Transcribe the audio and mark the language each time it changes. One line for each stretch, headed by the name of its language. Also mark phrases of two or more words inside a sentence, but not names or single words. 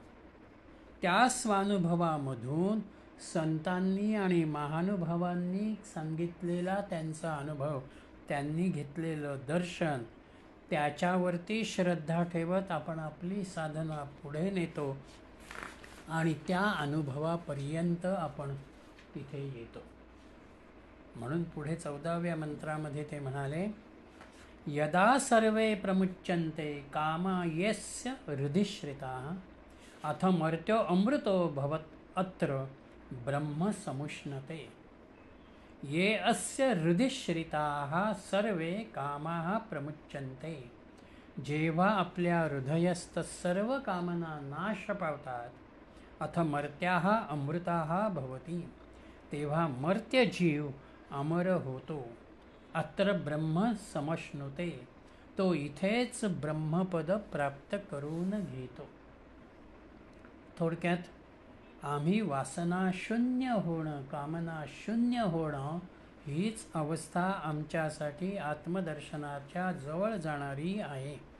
Marathi: त्या स्वानुभवामधून संतांनी आणि महानुभावांनी सांगितलेला त्यांचा अनुभव, त्यांनी घेतलेलं दर्शन, त्याच्यावरती श्रद्धा ठेवत आपण आपली साधना पुढे नेतो आणि त्या अनुभवापर्यंत आपण तिथे येतो. म्हणून पुढे 14व्या मंत्रामध्ये ते म्हणाले,
Sanskrit: यदा सर्वे प्रमुच्यन्ते कामा यस्य हृदिश्रिताः अथ मर्त्यो अमृतो भवत् अत्र ब्रह्म समुष्णते. ये अस्य हृदिश्रिताः सर्वे कामाः प्रमुच्यन्ते.
Marathi: जेव्हा आपल्या हृदयस्थ सर्व कामना नाश पावतात,
Sanskrit: अथ मर्त्याः अमृताः भवति,
Marathi: तेव्हा मर्त्य जीव अमर होतो.
Sanskrit: अत्र ब्रह्म समश्नुते,
Marathi: तो इथेच ब्रह्मपद प्राप्त करून घेतो. थोडक्यात आम्ही वासना शून्य होणं, कामना शून्य होणं हीच अवस्था आमच्यासाठी आत्मदर्शनाच्या जवळ जाणारी आहे.